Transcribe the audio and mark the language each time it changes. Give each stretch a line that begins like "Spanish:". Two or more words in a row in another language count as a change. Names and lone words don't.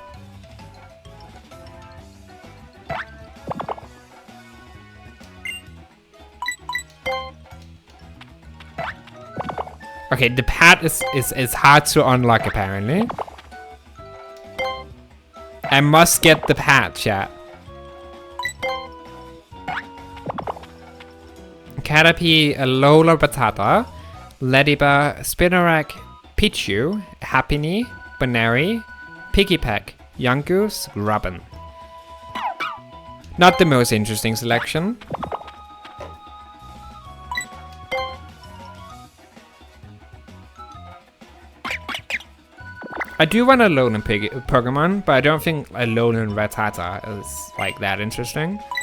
English: Okay, the pad is hard to unlock apparently. I must get the pad, chat. Caterpie, Alola Batata, Ladybug, Spinarak, Pichu, Happiny, Banary, Piggypack, Yungoos, Robin. Not the most interesting selection. I do want a Alolan Pokemon, but I don't think a Alolan Rattata is like that interesting.